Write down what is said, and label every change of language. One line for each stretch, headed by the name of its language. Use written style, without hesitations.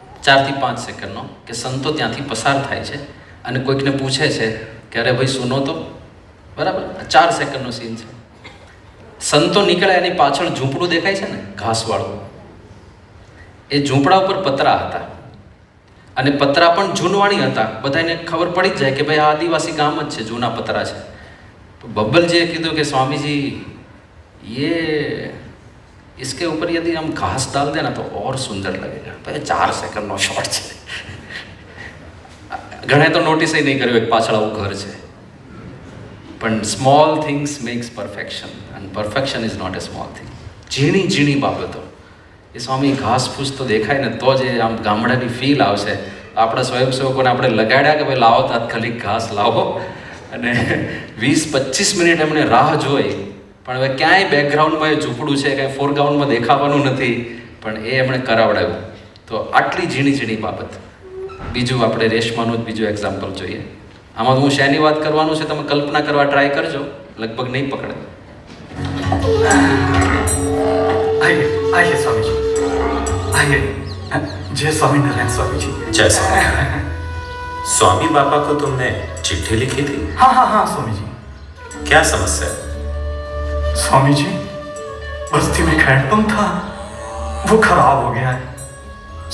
Gujarati: 4 થી 5 સેકન્ડનો કે સંતો ત્યાંથી પસાર થાય છે અને કોઈકને પૂછે છે કે
Hindi: અરે ભાઈ સુનો તો,
Gujarati: બરાબર. 4 સેકન્ડનો સીન છે. સંતો નીકળ્યા, એની પાછળ ઝૂંપડું દેખાય છે ને ઘાસવાળું, એ ઝૂંપડા ઉપર પતરા હતા અને પતરા પણ જૂનવાણી હતા. બધાને ખબર પડી જ જાય કે ભાઈ આ આદિવાસી ગામ જ છે, જૂના પતરા છે. બબ્બલજીએ કીધું કે સ્વામીજી
Hindi: ये इसके ऊपर यदि हम घास डाल दें ना तो और सुंदर लगेगा.
Gujarati: भाई 4 સેકન્ડનો શોટ છે. ઘણા તો નોટિસ નહીં કર્યું એક પાછળ આવું ઘર છે. પણ
English: Small things makes perfection, and perfection is not a small thing.
Gujarati: ઝીણી ઝીણી બાબતો. એ સ્વામી ઘાસ ફૂસ તો દેખાય ને તો જ આમ ગામડાની ફીલ આવશે. આપણા સ્વયંસેવકોને આપણે લગાડ્યા કે ભાઈ લાવો તાત્કાલિક ઘાસ લાવો, અને 20-25 મિનિટ એમણે રાહ જોઈ. પણ હવે ક્યાંય બેકગ્રાઉન્ડમાં એ ઝૂંપડું છે, કાંઈ ફોરગ્રાઉન્ડમાં દેખાવાનું નથી, પણ એ એમણે કરાવડાવ્યું. તો આટલી ઝીણી ઝીણી બાબત. બીજું આપણે રેશમાનું જ બીજું એક્ઝામ્પલ જોઈએ. આમાં હું શેની વાત કરવાનું છે તમે કલ્પના કરવા ટ્રાય કરજો, લગભગ નહીં પકડે.
Hindi: आइए स्वामी जी, आइए. जय स्वामीनारायण स्वामी जी। जय स्वामीनारायण। स्वामी बाबा को तुमने चिट्ठी लिखी थी? हाँ हाँ हाँ स्वामी जी। क्या समस्या है? स्वामी जी, बस्ती में एक हैंडपंप था, वो खराब हो गया है।